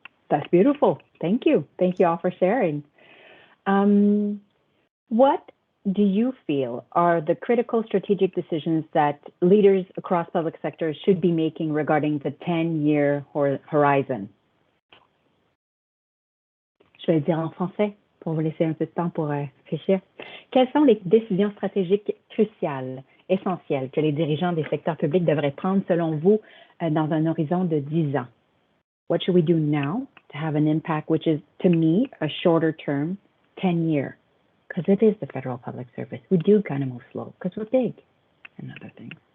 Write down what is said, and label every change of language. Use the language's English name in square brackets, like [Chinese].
[English] That's beautiful. Thank you. Thank you all for sharing. What do you feel are the critical strategic decisions that leaders across public sectors should be making regarding the 10-year horizon? [French] Je vais le dire en français pour vous laisser un peu de temps pour réfléchir. Quelles sont les décisions stratégiques cruciales, essentielles, que les dirigeants des secteurs publics devraient prendre selon vous dans un horizon de 10 ans? [English] What should we do now to have an impact, which is, to me, a shorter term, 10-year? Because it is the federal public service. We do kind of move slow because we're big and other things.